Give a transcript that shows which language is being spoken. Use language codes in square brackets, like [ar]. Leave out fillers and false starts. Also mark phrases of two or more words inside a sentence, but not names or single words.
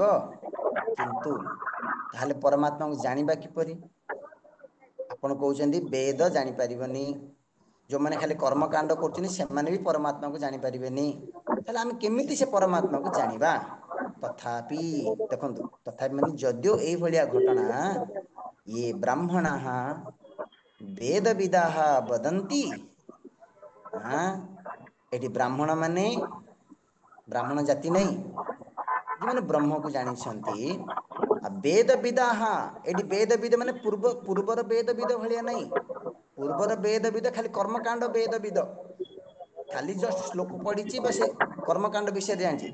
[or] କିନ୍ତୁ ତାହେଲେ ପରମାତ୍ମାକୁ ଜାଣିବା କିପରି? ଆପଣ କହୁଛନ୍ତି ବେଦ ଜାଣିପାରିବନି, ଯେଉଁମାନେ ଖାଲି କର୍ମକାଣ୍ଡ କରୁଛନ୍ତି ସେମାନେ ବି ପରମାତ୍ମାକୁ ଜାଣିପାରିବେନି, ତାହେଲେ ଆମେ କେମିତି ସେ ପରମାତ୍ମାକୁ ଜାଣିବା? ତଥାପି ଦେଖନ୍ତୁ, ତଥାପି ମାନେ ଯଦିଓ ଏଇଭଳିଆ ଘଟଣା [sa] ये ब्राह्मणाः वेदविदाः वदन्ति, [or] हाँ, ଏଠି ବ୍ରାହ୍ମଣ ମାନେ ବ୍ରାହ୍ମଣ ଜାତି ନାହିଁ, ଯେଉଁମାନେ ବ୍ରହ୍ମକୁ ଜାଣିଛନ୍ତି, ଆଉ ବେଦବିଦାଃ, ଏଠି ବେଦବିଦ ମାନେ ପୂର୍ବର ବେଦବିଦ ଭଳିଆ ନାହିଁ। ପୂର୍ବର ବେଦବିଦ ଖାଲି କର୍ମକାଣ୍ଡ ବେଦବିଦ, ଖାଲି ଜଷ୍ଟ ଶ୍ଲୋକ ପଢ଼ିଛି ବା ସେ କର୍ମକାଣ୍ଡ ବିଷୟରେ ଜାଣିଛି।